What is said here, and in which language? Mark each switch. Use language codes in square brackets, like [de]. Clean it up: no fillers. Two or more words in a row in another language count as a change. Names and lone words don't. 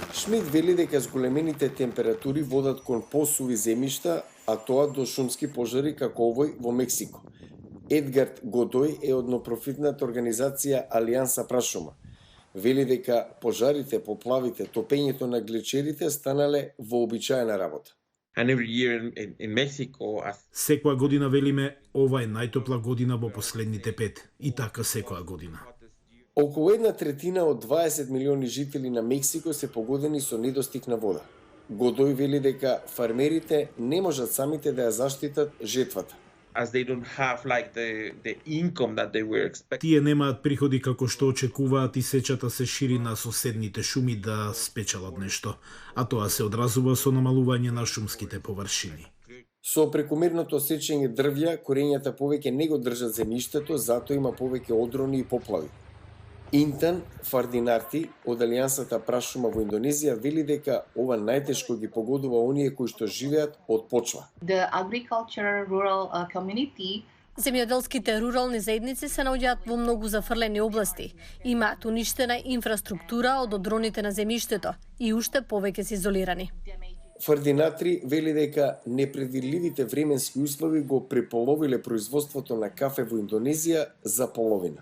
[mk] Шмидт вели дека зголемените температури водат кон посуви земјишта, а тоа до шумски пожари како овој во Мексико. Едгард Годој е од непрофитната организација Алијанса Прашума. Вели дека пожарите, поплавите, топењето на глечерите станале вообичаена работа. [en] And every year in Mexico, [mk] Секоја година велиме, ова е најтопла година во последните 5, и така секоја година. Околу 1/3 од 20 милиони жители на Мексико се погодени со недостиг на вода. Годој вели дека фармерите не можат самите да ја заштитат жетвата. [en] as they don't have like the income that they were expecting. [mk] Тие немаат приходи како што очекуваат и сечата се шири на соседните шуми да спечелат нешто, а тоа се одразува со намалување на шумските површини. Со прекомерното сечење дрвја, корењата повеќе не го држат земјиштето, затоа има повеќе одрони и поплави. Интан Фардинарти од Алијансата Прашума во Индонезија вели дека ова најтешко ги погодува оние кои што живеат од почва. [en] The agriculture rural community [mk] Земјоделските рурални заедници се наоѓаат во многу зафрлени области. Имаат уништена инфраструктура од одроните на земјиштето и уште повеќе се изолирани. Фардинатри вели дека непредвидливите временски услови го преполовиле производството на кафе во Индонезија за половина.